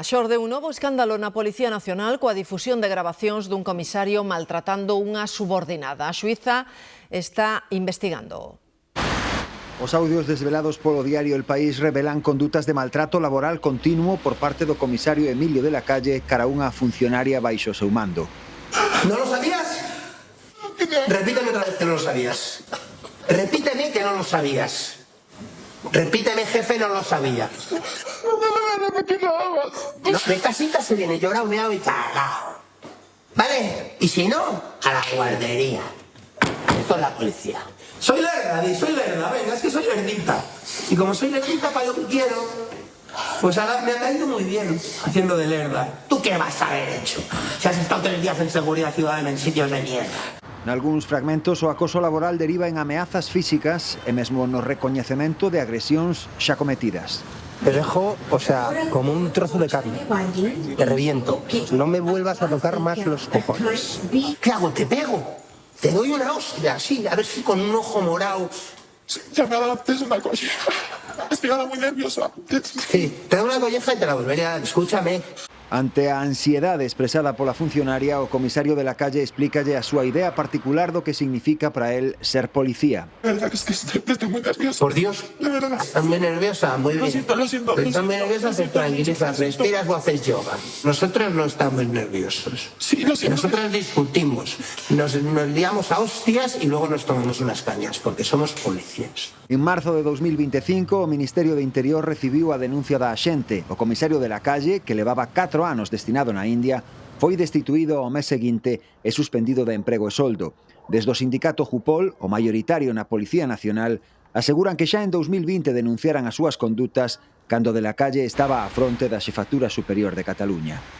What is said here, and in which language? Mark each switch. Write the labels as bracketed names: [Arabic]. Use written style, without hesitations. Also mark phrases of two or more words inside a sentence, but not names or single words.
[Galician] Xorde un novo escándalo na Policía Nacional coa difusión de grabacións dun comisario maltratando unha subordinada. A xuíza está investigando. Os audios desvelados polo diario El País revelan condutas de maltrato laboral continuo por parte do comisario Emilio de la Calle cara unha funcionaria baixo seu mando. [Spanish] ¿No lo sabías? Repíteme otra vez que no lo sabías. Repíteme que no lo sabías. Repíteme, jefe, no lo sabía. No, de casita se viene llorado, meado y cagado. ¿Vale? Y si no, a la guardería. Esto es la policía. Soy lerda, venga, es que soy lerdita. Y como soy lerdita para lo que quiero, pues ahora me ha caído muy bien haciendo de lerda. ¿Tú qué vas a haber hecho? Si has estado 3 días en seguridad ciudadana en sitios de mierda. [Galician] Nalgúns fragmentos o acoso laboral deriva en ameazas físicas e mesmo no recoñecemento de agresións xa cometidas. [Spanish] Te dejo, o sea, como un trozo de carne. Te reviento. No me vuelvas a tocar más los cojones. ¿Qué hago? ¿Te pego? Te doy una hostia, así, a ver si con un ojo morado. Ya me ha dado antes una colleja. Estoy ahora muy nerviosa. Sí, te doy una colleja y te la volveré a dar. Escúchame. [Galician] Ante a ansiedade expresada pola funcionaria, o comisario de la Calle explícalle a súa idea particular do que significa para él ser policía. [Spanish] De verdad que estoy muy nerviosa. Por Dios, de verdad. ¿Estás muy nerviosa? Muy bien. Lo siento. Estás muy nerviosa, te tranquilizas, respiras o haces yoga. Nosotros no estamos nerviosos. Sí, lo siento. Nosotros discutimos, nos liamos a hostias y luego nos tomamos unas cañas, porque somos policías. [Galician] En marzo de 2025, o Ministerio de Interior recibiu a denuncia da axente. O comisario de la Calle, que levaba 4 anos destinado na India, foi destituído ao mes seguinte e suspendido de emprego e soldo. Desde o sindicato Jupol, o maioritario na Policía Nacional, aseguran que xa en 2020 denunciaran as súas condutas cando de la Calle estaba á fronte da Xefatura Superior de Cataluña.